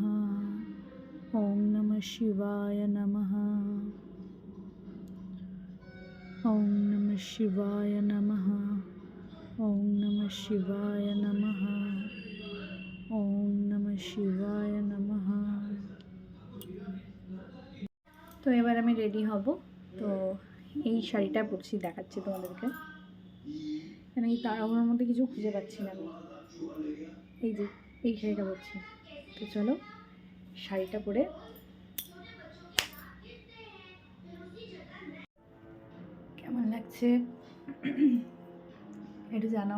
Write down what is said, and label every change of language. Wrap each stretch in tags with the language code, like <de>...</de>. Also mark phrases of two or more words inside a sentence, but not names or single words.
<sa>ओम नमः शिवाय नमः। ओम नमः शिवाय नमः। ओम नमः शिवाय नमः। ओम नमः शिवाय नमः।</sa> <bn>তো এবার আমি রেডি হব। তো এই শাড়িটা পরছি, দেখাচ্ছি তোমাদেরকে। মানে এই তাড়াহুড়োর মধ্যে কিছু খুঁজে পাচ্ছি না আমি। এই যে এই শাড়িটা পরছি। তো চলো শাড়িটা পরে কেমন লাগছে একটু জানাও।</bn>